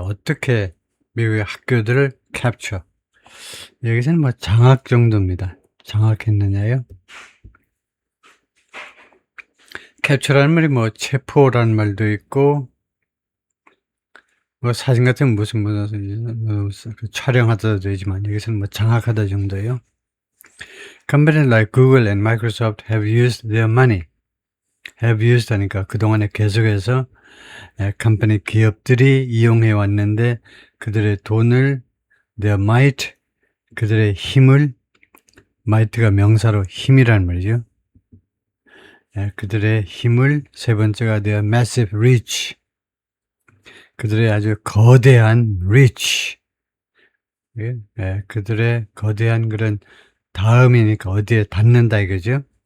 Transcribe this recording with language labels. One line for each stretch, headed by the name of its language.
Korean: 어떻게 미국의 학교들을 캡처. 여기서는 뭐 장악 정도입니다. 장악했느냐요. 캡처라는 말이 뭐 체포라는 말도 있고, 뭐 사진 같은 무슨 촬영하다 되지만 여기서는 뭐 장악하다 정도예요.
English: Companies like Google and Microsoft have used their money. have used
Korean: 하니까 그동안에 계속해서 컴퍼니 기업들이 이용해 왔는데 그들의 돈을
English: their might,
Korean: 그들의 힘을, might가 명사로 힘이란 말이죠. 그들의 힘을, 세 번째가
English: their massive reach,
Korean: 그들의 아주 거대한 reach, 그들의 거대한 그런 다음이니까 어디에 닿는다 이거죠.